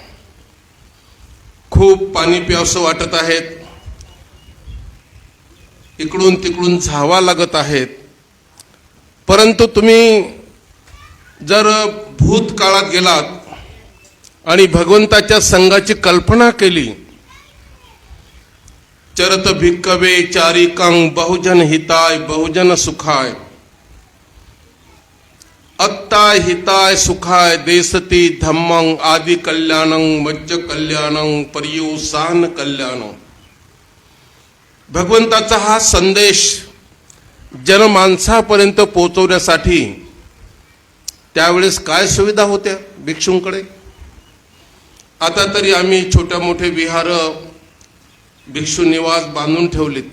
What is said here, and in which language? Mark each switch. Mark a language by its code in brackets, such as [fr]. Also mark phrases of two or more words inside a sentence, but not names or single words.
[mr] खूप पाणी प्यावंसं वाटत आहेत, इकडून तिकडून झावा लागत आहेत. परंतु तुम्ही जर भूतकाळात गेलात आणि भगवंताच्या संघाची कल्पना केली, [pi] चरत भिक्कवे चारिकं बहुजन हिताय बहुजन सुखाय, अत्ताय हिताय सुखाय देसती धम्मं आदि कल्याणं मज्ज कल्याणं पर्युसान कल्याणं. [mr] भगवंताचा हा संदेश जनमानसापर्यंत पोहोचवण्यासाठी त्यावेळेस काय सुविधा होत्या भिक्षूंकडे? आता तरी आम्ही छोट्या मोठे विहार भिक्षू निवास बांधून ठेवलेत.